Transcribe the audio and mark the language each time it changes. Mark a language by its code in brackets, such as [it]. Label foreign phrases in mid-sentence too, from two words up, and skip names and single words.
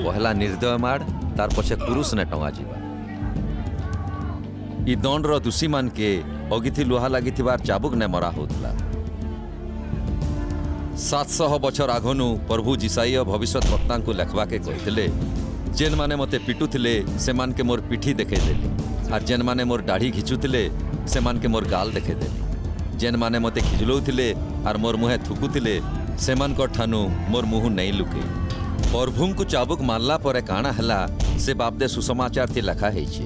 [hlb] पहला निर्दय माड़ तार पछे क्रूस ने टंगा जीवा। ई दंडर दोषी मान के अगिथि लुहा लागिथिबार चाबुक ने मरा होतला। 700 बछर आगनु प्रभु जिसाई भविष्यत वक्ता को लेखवा के कहते जेन माने मते पिटुथिले से मान के मोर पिठी देखे देली और जेन माने मोर दाढ़ी घिचुथिले से मान के मोर गाल देखे देली। जेन माने मते खिजलौथिले और मोर मुहे थुकुथिले से मान को ठानु मोर मुह नहीं लुके। प्रभु को चाबुक मारला परे काना हला से बाबदे सुसमाचार थी लेखा है।